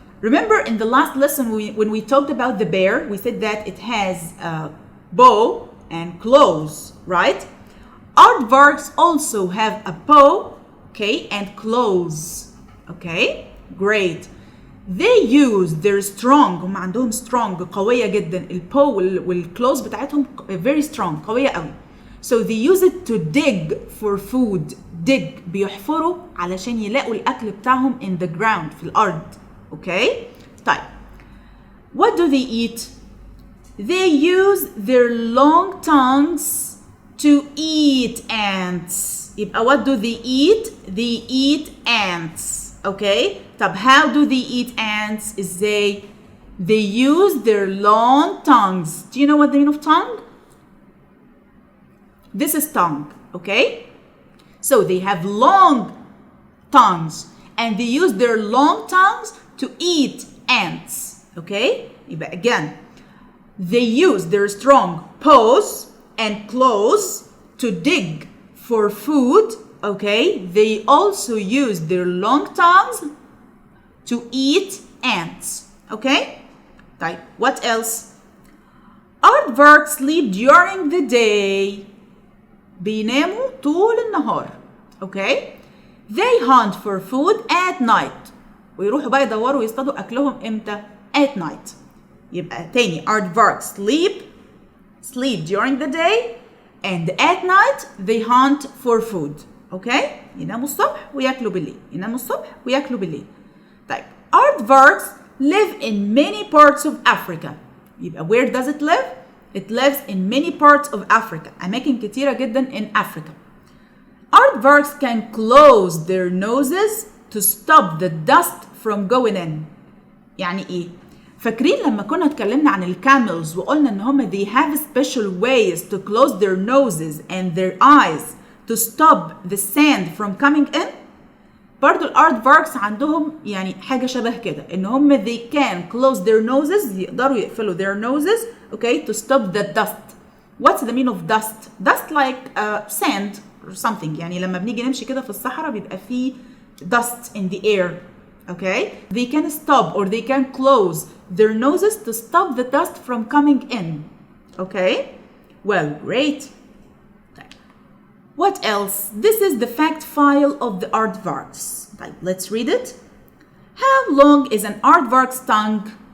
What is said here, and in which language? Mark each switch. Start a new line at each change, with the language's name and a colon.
English: Remember in the last lesson when we talked about the bear, we said that it has a bow and claws, right? Aardvarks also have a bow, okay, and claws, okay? Great. They use their strong,
Arabic: هم عندهم
English: strong
Arabic: قوية جدا. البو والclaws بتاعتهم
English: very strong
Arabic: قوية قوي.
English: So they use it to dig for food.
Arabic: dig بيحفروا علشان يلاقوا الأكل بتاعهم
English: in the ground
Arabic: في الأرض.
English: Okay?
Arabic: طيب.
English: What do they eat? They use their long tongues to eat ants.
Arabic: يبقى
English: what do they eat? They eat ants. Okay?
Arabic: طب
English: how do they eat ants?
Arabic: ازاي؟
English: They use their long tongues. Do you know what the meaning of tongue? This is tongue, okay? So they have long tongues and they use their long tongues to eat ants, okay? But again, they use their strong paws and claws to dig for food, okay? They also use their long tongues to eat ants, okay? Type. What else? Aardvarks sleep during the day.
Arabic: بيناموا طول النهار.
English: Okay? They hunt for food at night.
Arabic: ويروحوا بقى يدوروا ويصطادوا أكلهم إمتى؟
English: At night.
Arabic: يبقى تاني
English: Aardvarks sleep during the day and at night they hunt for food. Okay?
Arabic: يناموا الصبح وياكلوا بالليل. يناموا الصبح وياكلوا بالليل. طيب
English: Aardvarks live in many parts of Africa.
Arabic: يبقى
English: where does it live? It lives in many parts of Africa.
Arabic: أماكن كتيرة جدا
English: in Africa. Aardvarks can close their noses to stop the dust from going in.
Arabic: يعني إيه؟ فاكرين لما كنا اتكلمنا عن الكاملز وقلنا إن هم
English: they have special ways to close their noses and their eyes to stop the sand from coming in؟
Arabic: برضو الأردفاركس عندهم يعني حاجة شبه كده إن هم
English: they can close their noses
Arabic: يقدروا يقفلوا
English: their noses okay to stop the dust. What's the meaning of dust? Dust like sand or something.
Arabic: يعني لما بنيجي نمشي كده في الصحراء بيبقى فيه
English: dust in the air. Okay? They can stop or they can close their noses to stop the dust from coming in. Okay? Well, great. What else? This is the fact file of the Aardvarks. Let's read it. How long is an Aardvark's tongue?